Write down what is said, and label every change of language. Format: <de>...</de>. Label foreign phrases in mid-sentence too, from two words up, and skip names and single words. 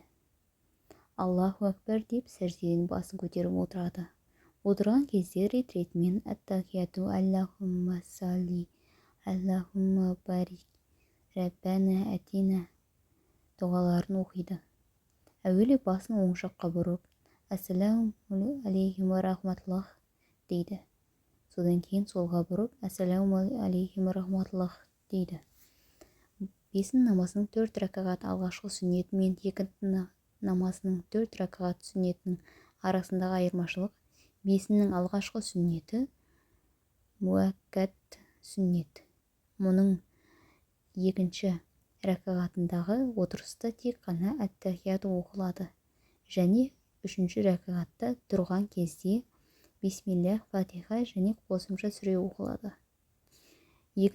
<ar>الله أكبر</ar> <kk>деп сәждеден басын көтеріп отырады. Отырған кезде рет-ретімен аттахияту,</kk> <ar>اللهم صل, اللهم بارك, ربنا آتنا</ar> <kk>дұғаларын оқиды. Әуелі басын оң жаққа бұрып,</kk> <ar>السلام عليكم ورحمة الله дейді.</ar> <kk>Содан кейін солға бұрып,</kk> <ar>السلام عليكم ورحمة الله дейді.</ar> <kk>Бесін намазының 4 рәкағат алғашқы сүннеті мен екінті намазының 4 рәкағат сүннетінің арасындағы айырмашылық, бесінің алғашқы сүннеті муаккат сүннет. Мұның екінші рәкағатындағы отырыста тек қана аттахияту оқылады және 3-ші рәкағатта тұрған кезде бисмиллах, Фатиха және қосымша сүре оқылады.</kk>